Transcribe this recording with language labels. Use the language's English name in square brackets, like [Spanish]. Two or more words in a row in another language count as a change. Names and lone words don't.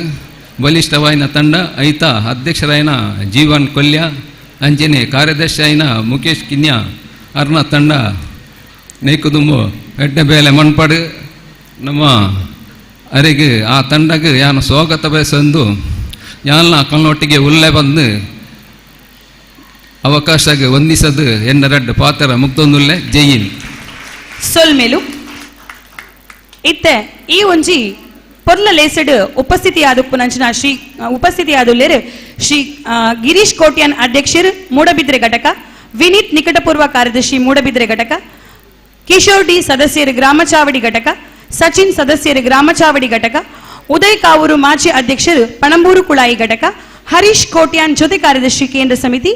[Tulu] ಬಲಿಷ್ಠವಾಯಿನ ತಂಡ ಐತ ಅಧ್ಯಕ್ಷರಾಯಿನ ಜೀವನ್ ಕೊಲ್ಯ ಅಂಜನೆ ಕಾರ್ಯದರ್ಶಿ ಆಯಿನ ಮುಖೇಶ್ ಕಿನ್ಯ ಅರ್ನ ತಂಡ ನೈಕುದುಂಬು ಎಡ್ಡೆ ಬೇಲೆ ಮಣ್ಪಡು ನಮ್ಮ ಅರಿಗೆ ಆ ತಂಡಗೆ ಯಾನು ಸ್ವಾಗತ ಬಯಸಂದು ಯಾನ ಕಲ್ಲೊಟ್ಟಿಗೆ ಉಲ್ಲೆ ಬಂದು ಅವಕಾಶಗೆ ವಂದಿಸದು ಎನ್ನರಡ್ಡು ಪಾತ್ರ ಮುಕ್ತೊಂದುಲ್ಲೆ ಜೈಯಿನ್ ಸೊಲ್ಮೇಲು ಇತ್ತೆ ಈ ಒಂಜಿ ಪೊರ್ಲ ಲೇಸಡ್ ಉಪಸ್ಥಿತಿಯಾದುಲ್ಲೇರು ಶ್ರೀ ಗಿರೀಶ್ ಕೋಟ್ಯಾನ್ ಅಧ್ಯಕ್ಷರು ಮೂಡಬಿದ್ರೆ ಘಟಕ, ವಿನೀತ್ ನಿಕಟಪೂರ್ವ ಕಾರ್ಯದರ್ಶಿ ಮೂಡಬಿದ್ರೆ ಘಟಕ, ಕಿಶೋರ್ ಡಿ ಸದಸ್ಯರು ಗ್ರಾಮಚಾವಡಿ ಘಟಕ, ಸಚಿನ್ ಸದಸ್ಯರು ಗ್ರಾಮಚಾವಡಿ ಘಟಕ, ಉದಯ್ ಕಾವೂರು ಮಾಜಿ ಅಧ್ಯಕ್ಷರು ಪಣಂಬೂರು ಕುಳಾಯಿ ಘಟಕ, ಹರೀಶ್ ಕೋಟ್ಯಾನ್ ಜೊತೆ ಕಾರ್ಯದರ್ಶಿ ಕೇಂದ್ರ ಸಮಿತಿ,